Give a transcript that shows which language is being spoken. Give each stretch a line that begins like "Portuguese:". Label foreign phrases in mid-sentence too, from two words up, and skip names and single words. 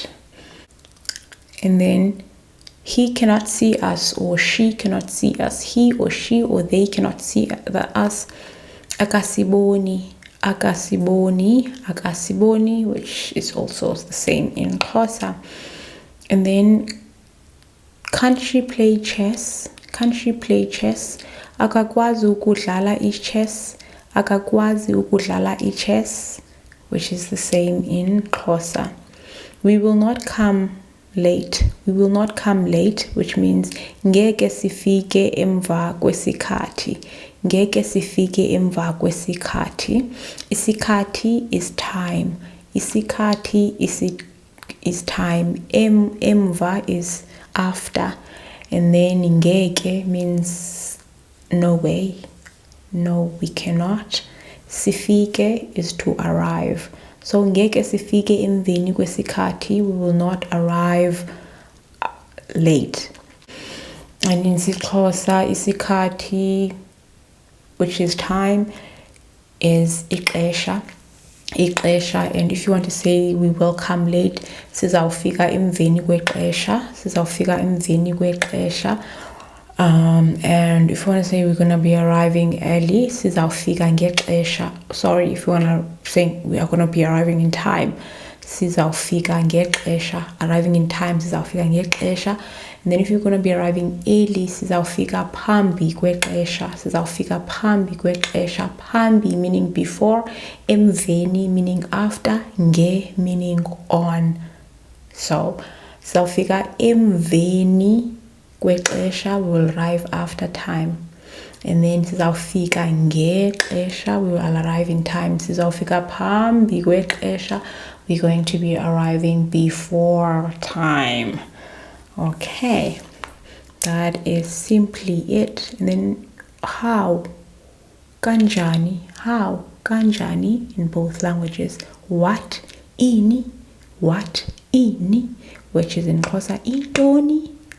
English: And then he cannot see us, or she cannot see us. He or she or they cannot see us. Akasiboni, which is also the same in Xhosa. And then can't she play chess?
Zulu: Akakwazi ukudlala
English: chess, which is the same in Xhosa. We will not come late, which means
Zulu: ngeke sifike emva kwesikhathi.
English: Isikhathi is time. Isikhathi is time. Emva is after. And then ngeke means no way. No, we cannot. Sifike is to arrive.
Zulu: So ngeke sifike emveni kwesikhathi,
English: we will not arrive late. And in isiXhosa, isikhathi, which is time, is ixesha. And if you want to say we will come late,
Xhosa: sizawufika emveni kwexesha.
English: And if you want to say we're going to be arriving early,
Xhosa: sizawufika ngexesha.
English: Sorry, if you want to say we are going to be arriving in time,
Xhosa: sizawufika ngexesha.
English: Arriving in time,
Xhosa: sizawufika ngexesha.
English: And then if you're going to be arriving early,
Xhosa: sizawufika phambi kwexesha.
English: Phambi meaning before, emveni meaning after, nge meaning on.
Xhosa: So sizawufika emveni kwexesha,
English: we will arrive after time. And then
Xhosa: sizawufika ngexesha,
English: we will arrive in time.
Xhosa: Sizawufika phambi kwexesha,
English: we're going to be arriving before time. Okay, that is simply it. And then how, kanjani in both languages. What, ini, which is in Xhosa intoni.